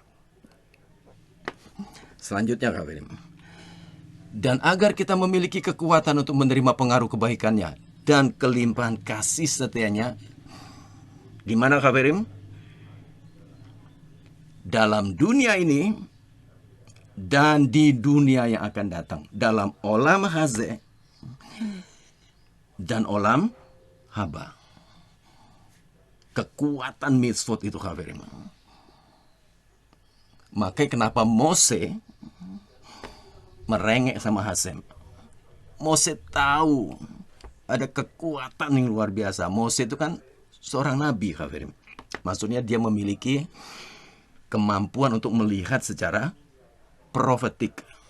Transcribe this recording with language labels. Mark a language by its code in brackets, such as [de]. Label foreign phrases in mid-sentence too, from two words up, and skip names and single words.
[id] Selanjutnya, Kafirin, dan agar kita memiliki kekuatan untuk menerima pengaruh kebaikannya dan kelimpahan kasih setianya, di mana, Kafirin? Dalam dunia ini dan di dunia yang akan datang, dalam [he] עולם הזה [id] dan [he] עולם הבא. [id] Kekuatan mitzvot itu, Kafirin. Makanya kenapa Mose merengek sama Hasem. Mose tahu ada kekuatan yang luar biasa. Mose itu kan seorang nabi, Kafirin. Maksudnya dia memiliki kemampuan untuk melihat secara profetik.